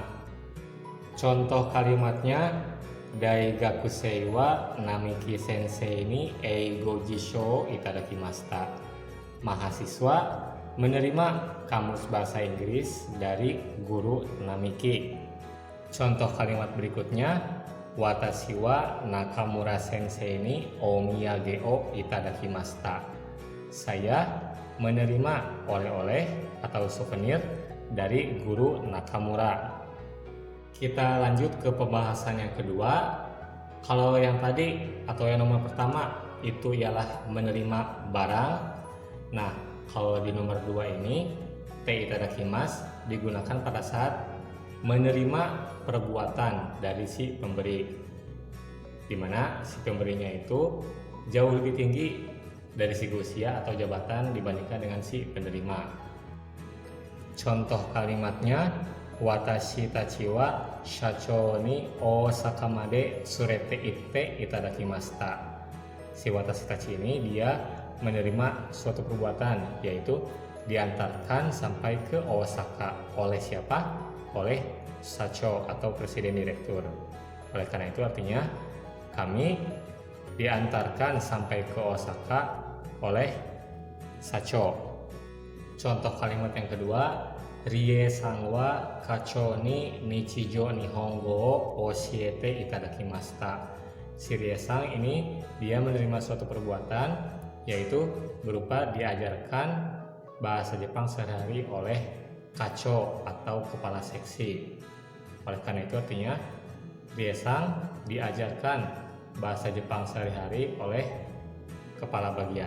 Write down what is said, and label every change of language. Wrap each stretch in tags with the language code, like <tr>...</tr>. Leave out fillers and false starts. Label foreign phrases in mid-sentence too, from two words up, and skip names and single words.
<id>Contoh kalimatnya,</id> <ja>大学生は並木先生に英語辞書いただきました.</ja> <id>Mahasiswa menerima kamus bahasa Inggris dari guru Namiki. Contoh kalimat berikutnya,</id> <ja>私は中村先生にお土産をいただきました.</ja> <id>Saya menerima oleh-oleh atau souvenir dari guru Nakamura. Kita lanjut ke pembahasan yang kedua. Kalau yang tadi atau yang nomor pertama itu ialah menerima barang. Nah, kalau di nomor 2 ini</id> <ja>ていただきます</ja> <id>digunakan pada saat menerima perbuatan dari si pemberi, di mana si pemberinya itu jauh lebih tinggi dari segi usia atau jabatan dibandingkan dengan si penerima. Contoh kalimatnya,</id> <ja>私たちは社長に大阪まで連れて行っていただきました.</ja> <id>Si</id> <ja>私たち</ja> <id>ini dia menerima suatu perbuatan, yaitu diantarkan sampai ke Osaka. Oleh siapa? Oleh shacho atau presiden direktur. Oleh karena itu artinya kami diantarkan sampai ke Osaka oleh shacho. Contoh kalimat yang kedua,</id> <ja>理恵さんは課長に日常日本語を教えていただきました.</ja> <id>Si Rie-san ini dia menerima suatu perbuatan, yaitu berupa diajarkan bahasa Jepang sehari-hari oleh kacho atau kepala seksi. Oleh karena itu artinya Rie-san diajarkan bahasa Jepang sehari-hari oleh kepala bagian.</id>